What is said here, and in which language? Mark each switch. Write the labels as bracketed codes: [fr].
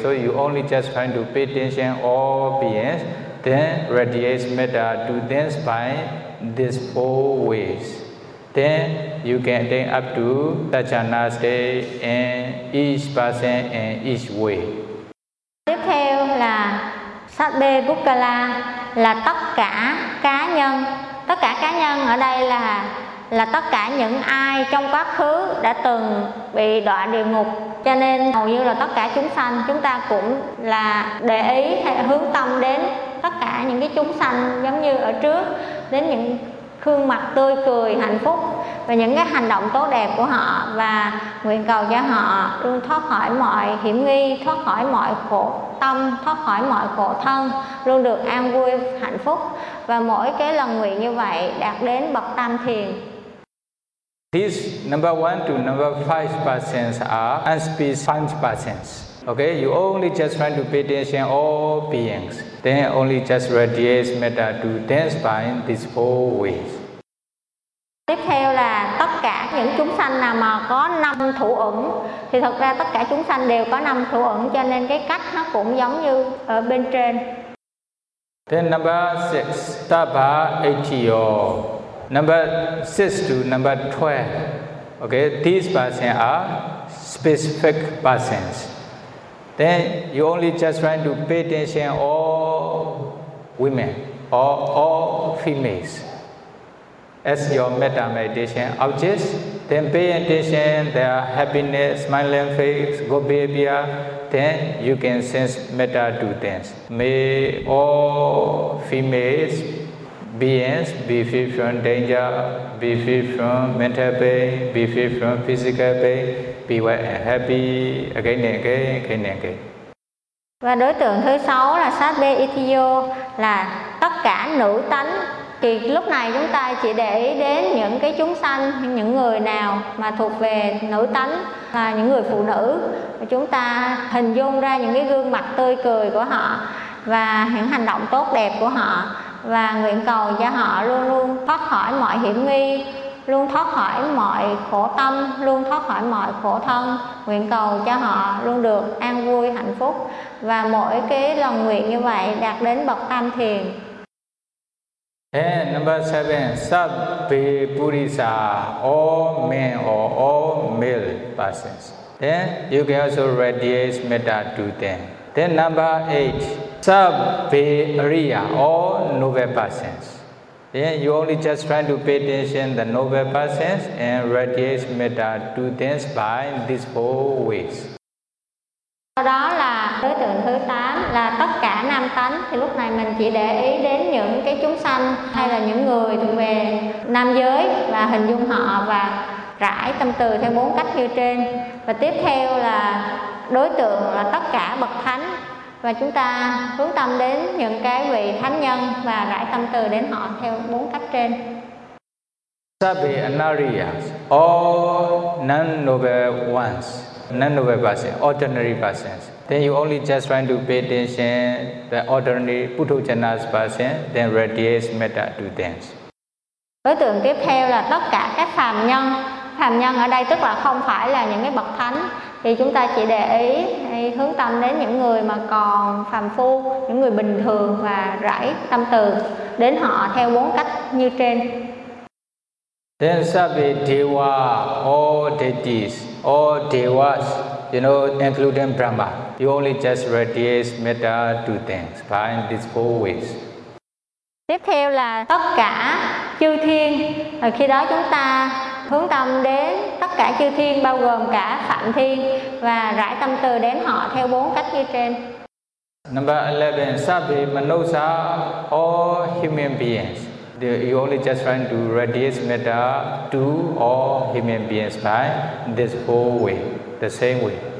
[en] So you only just trying to pay attention to all beings. Then radiate metta to them by these 4 ways. Then you can attain up to dhyana state in each person and each way. [vi] Tiếp theo là sabbe pukkala, là tất cả cá nhân. Tất cả cá nhân ở đây là là tất cả những ai trong quá khứ đã từng bị đọa địa ngục. Cho nên hầu như là tất cả chúng sanh, chúng ta cũng là để ý hay hướng tâm đến tất cả những cái chúng sanh giống như ở trước, đến những khuôn mặt tươi cười hạnh phúc và những cái hành động tốt đẹp của họ, và nguyện cầu cho họ luôn thoát khỏi mọi hiểm nghi, thoát khỏi mọi khổ tâm, thoát khỏi mọi khổ thân, luôn được an vui hạnh phúc. Và mỗi cái lần nguyện như vậy đạt đến bậc tam thiền. [en] These number 1 to number 5 persons are unspecified persons. Okay, you only just want to pay attention to all beings. Then only just radiate metta to dance by in these four ways. [vi] Tiếp theo là tất cả những chúng sanh nào mà có năm thủ ẩn, thì thật ra tất cả chúng sanh đều có năm thủ ẩn, cho nên cái cách nó cũng giống như ở bên trên. [en] Then number 6, Stabha Echiyo. Number 6 to number 12. Okay, these persons are specific persons. Then you only just want to pay attention to all women or all females as your metta meditation objects. Then pay attention to their happiness, smiling face, good behavior. Then you can sense metta to them. May all females beings be free from danger, be free from mental pain, be free from physical pain, be well and happy again and again, again and again. [vi] Và đối tượng thứ 6 là Sabbe Ithiyo, là tất cả nữ tánh. Thì lúc này chúng ta chỉ để ý đến những cái chúng sanh, những người nào mà thuộc về nữ tánh, là những người phụ nữ. Chúng ta hình dung ra những cái gương mặt tươi cười của họ và những hành động tốt đẹp của họ, và nguyện cầu cho họ luôn luôn thoát khỏi mọi hiểm nghi, luôn thoát khỏi mọi khổ tâm, luôn thoát khỏi mọi khổ thân. Nguyện cầu cho họ luôn được an vui, hạnh phúc. Và mỗi cái lần nguyện như vậy đạt đến bậc tam thiền. [en] And number 7, Sabbe Purisa, all men or all male persons. Then you can also radiate metta to them. Then number 8, Sabbe Ariya, all noble persons. Then you only just try to pay attention to the noble persons and radiate metta to them by these four ways. [vi] Sau đó là đối tượng thứ 8 là tất cả nam tánh. Thì lúc này mình chỉ để ý đến những cái chúng sanh hay là những người thuộc về nam giới và hình dung họ và rải tâm từ theo bốn cách như trên. Và tiếp theo là đối tượng là tất cả bậc thánh, và chúng ta hướng tâm đến những cái vị thánh nhân và rải tâm từ đến họ theo bốn cách trên. [en] Sabbe Anariyas, all non-noble ones, non-noble persons, ordinary persons. Then you only just trying to pay attention the ordinary puttojanas person, then radiate metta to them. [vi] Đối tượng tiếp theo là tất cả các phàm nhân. Phàm nhân ở đây tức là không phải là những cái bậc thánh, thì chúng ta chỉ để ý hay hướng tâm đến những người mà còn phàm phu, những người bình thường, và rải tâm từ đến họ theo bốn cách như trên. [en] Then Sabbe Deva, all deities, all devas, you know, including Brahma, you only just radiate metta to them by these four ways. [vi] Tiếp theo là tất cả chư thiên. Rồi khi đó chúng ta hướng tâm đến tất cả chư thiên, bao gồm cả phạm thiên, và rải tâm từ đến họ theo bốn cách như trên. [en] Number 11, Sabbe Manusa, all human beings. You only just trying to radiate metta to all human beings by this whole way, the same way.